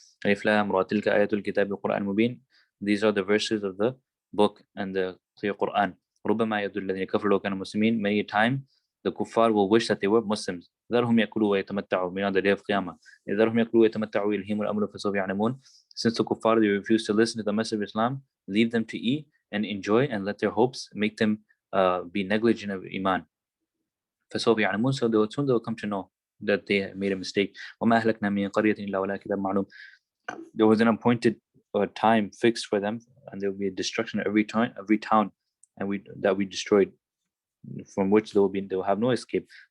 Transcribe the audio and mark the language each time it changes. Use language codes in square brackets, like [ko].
[ar] ألف لام را تلك آيات الكتاب وقرآن مبين. [en] These are the verses of the book and the clear Quran. [ar] ربما يود الذين كفروا لو كانوا مسلمين. [en] Many a time the kuffar will wish that they were Muslims. [ar] ذرهم يأكلوا ويتمتعوا [en] beyond the day of Qiyamah. [ar] ذرهم يأكلوا ويتمتعوا يلههم الأمر فسوف يعلمون. [en] Since the kuffar they refuse to listen to the message of Islam, leave them to eat and enjoy and let their hopes make them be negligent of Iman. [ar] فسوف يعلمون. [en] So soon they will come to know that they made a mistake. [ar] وما أهلكنا من قرية إلا ولها كتاب معلوم. [en] There was an appointed time fixed for them, and there will be a destruction of every town, and we destroyed, from which they will have no escape.